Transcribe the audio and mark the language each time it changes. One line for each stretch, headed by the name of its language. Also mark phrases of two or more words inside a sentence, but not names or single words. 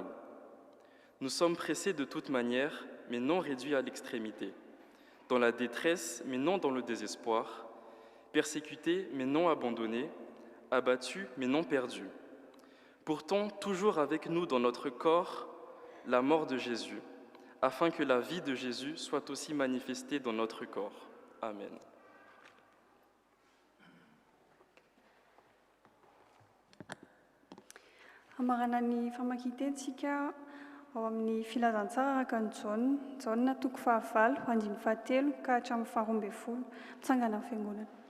French: Nous sommes pressés de toute manière, mais non réduits à l'extrémité, dans la détresse, mais non dans le désespoir, persécutés, mais non abandonnés, abattus, mais non perdus. Pourtant, toujours avec nous dans notre corps, la mort de Jésus, afin que la vie de Jésus soit aussi manifestée dans notre corps. Amen.
Malagasy: Hamarana ny famakian-teny ao amin'ny filazantsara araka ny Jaona toko 9, andiny 7 ka hatramin'ny 12, mitsangana amin'ny fiangonana.